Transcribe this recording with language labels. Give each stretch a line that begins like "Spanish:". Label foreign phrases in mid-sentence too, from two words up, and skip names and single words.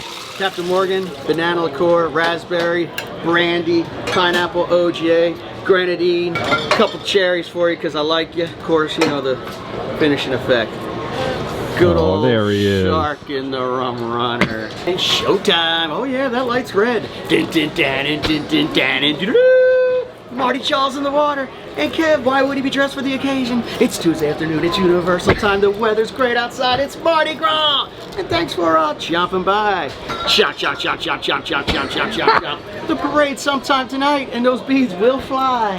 English: Captain Morgan, banana liqueur, raspberry, brandy, pineapple OGA, grenadine, a couple cherries for you because I like you. Of course, the finishing effect. Good old there he is. Shark in the Rum Runner. And showtime. Oh yeah, that light's red. Din din dan din din dan din din. Marty Chaw's in the water. And Kev, why would he be dressed for the occasion? It's Tuesday afternoon, it's Universal time, the weather's great outside, it's Mardi Gras! And thanks for jumping by. Chop, chop, chop, chop, chop, chop, chop, chop, chop, chop. The parade's sometime tonight, and those beads will fly.